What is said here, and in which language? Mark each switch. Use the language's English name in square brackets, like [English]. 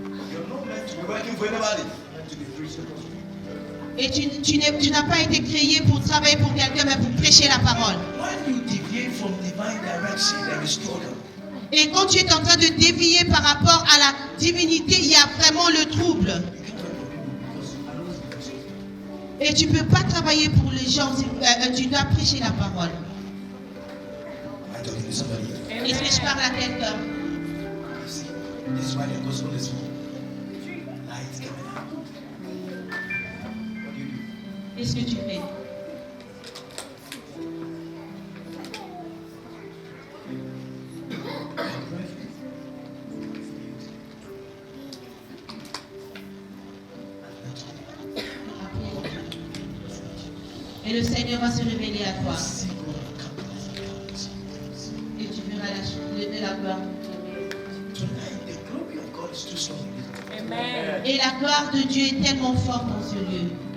[English] You're not meant to be working for anybody. You're meant to be preaching the gospel. [French] Et tu n'as pas été créé pour travailler pour quelqu'un, mais pour prêcher la parole. [English] When you deviate from divine direction, there is struggle. [French] Et quand tu es en train de dévier par rapport à la divinité, il y a vraiment le trouble. [English] You can't work for people because I know it's because of you. [French] Et tu ne peux pas travailler pour les gens, tu dois prêcher la parole. [English] Am I talking to somebody here? [French] Est-ce que je parle à quelqu'un? [English] You see, this is why the gospel is light coming out. What do you do? [French] Qu'est-ce que tu fais? Et le Seigneur va se révéler à toi. Et tu verras la gloire. [English] Tonight, the glory of God is too strong. [French] Et la gloire de Dieu est tellement forte dans ce lieu.